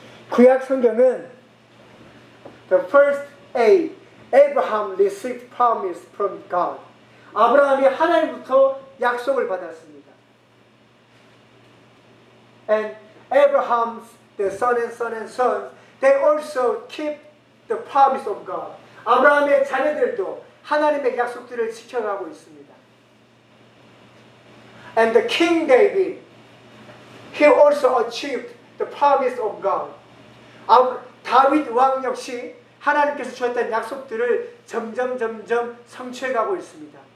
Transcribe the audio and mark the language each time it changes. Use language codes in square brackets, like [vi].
[ko] 구약 성경은 [en] The first A Abraham received promise from God. [ko] 아브라함이 하나님부터 약속을 받았습니다. [en] And Abraham's the son and son and sons, they also keep the promise of God. [ko] 아브라함의 자녀들도 하나님의 약속들을 지켜가고 있습니다. [en] And the King David, he also achieved the promise of God. [ko] 다윗 왕 역시 하나님께서 주었던 약속들을 점점 성취해가고 있습니다.